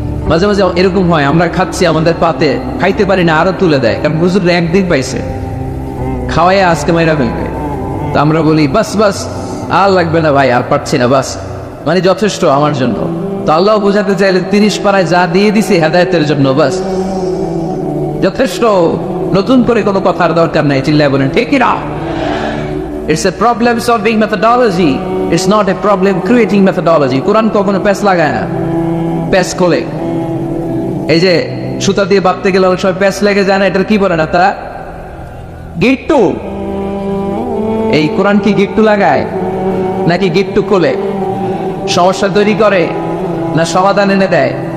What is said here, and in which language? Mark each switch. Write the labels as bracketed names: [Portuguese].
[Bangla] মাঝে মাঝে এরকম হয়, আমরা খাচ্ছি, আমাদের পাতে খাইতে পারি না, আরো তুলে দেয়, কারণ হুজুর একদিন পাইছে, খাওয়াই আজকে মাইরা ফেলবে। তো আমরা বলি বাস বাস, আর লাগবে না ভাই, আর পারছি না, বাস মানে যথেষ্ট আমার জন্য। তো আল্লাহ বোঝাতে চাইলে 30 পারায় যা দিয়ে দিছি হেদায়েতের জন্য, বাস যথেষ্ট, নতুন করে কোনো কথার দরকার নাই। চিল্লায় বলেন ঠিক না? [English] It's a problem solving methodology, it's not a problem creating methodology. [Bangla] কোরআন কখনো প্যাচ লাগায় না, প্যাচ খোলে। এই যে সুতা দিয়ে বাঁধতে গেলে অনেক সময় প্যাচ লেগে যায় না, এটার কি বলে না তারা? গিট্টু। এই কোরআন কি গিট্টু লাগায় নাকি গিট্টু খোলে? সমস্যা তৈরি করে না সমাধান এনে দেয়?